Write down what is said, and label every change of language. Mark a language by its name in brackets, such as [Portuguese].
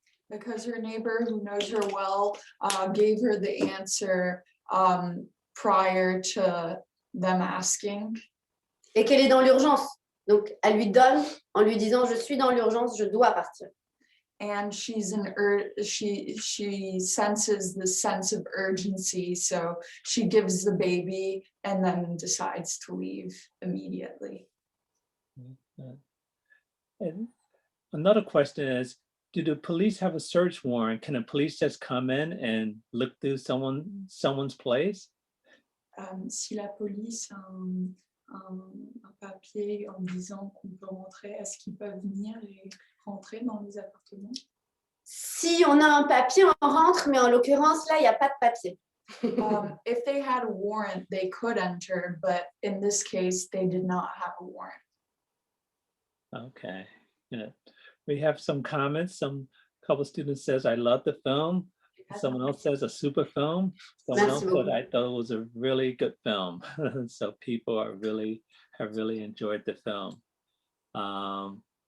[English] Because her neighbor who knows her well gave her the answer prior to them asking. [French] Et qu'elle est dans l'urgence. Donc, elle lui donne en lui disant « Je suis dans l'urgence, je dois partir ». [English] And she senses the sense of urgency, so she gives the baby and then decides to leave immediately. And another question is, do the police have a search warrant? Can the police just come in and look through someone's place? [French] Si la police a un papier en disant qu'on peut rentrer, est-ce qu'ils peuvent venir et rentrer dans les appartements? Si on a un papier, on rentre, mais en l'occurrence, là, il n'y a pas de papier. [English] If they had a warrant, they could enter, but in this case, they did not have a warrant. Okay, yeah. We have some comments. Some couple students says, I love the film. Someone else says a super film. Someone else said, I thought it was a really good film. So people have really enjoyed the film.